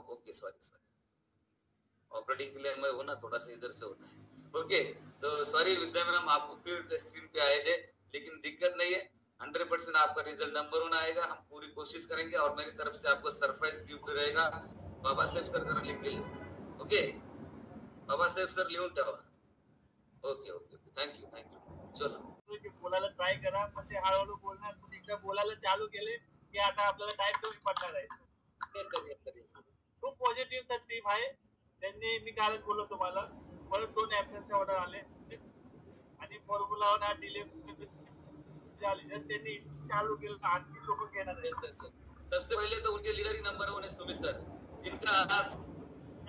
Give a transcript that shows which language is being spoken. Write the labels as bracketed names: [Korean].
[Hindi] Okay, sorry, operating के लिए मैं हूँ ना, थोड़ा सा इधर से होता है. ओके, तो सॉरी विद्या मैम, आपको फिर स्क्रीन पे आए थे, लेकिन दिक्कत नहीं है. 100% आपका रिजल्ट नंबर 1 आएगा. हम पूरी कोशिश करेंगे और मेरी तरफ से आपको सरप्राइज गिफ्ट रहेगा. बाबा साहेब सर जरा लिख के ओके. [Marathi] बाबा साहेब सर लिहून ठेवा. [English] Okay, thank you. चलो, [Marathi] बोलायला ट्राय करा, पण ते हळूहळू बोलणार. पण एकदा बोलायला चालू केले की आता आपल्याला टाइम कमी पडणार आहे. [English] Yes sir. [Marathi] खूप पॉझिटिव्ह सर टीम आहे. त्यांनी मी कालच बोललो तुम्हाला, परत 2 ऍब्सेंटचे ऑर्डर आले आणि फॉर्म्युला 1 हा डिले झाली. जर त्यांनी चालू केलं आणखी लोक घेणार आहे. [Hindi] सर सबसे पहले तो उनके लीडर ही नंबर 1 है सुमित सर, जिनका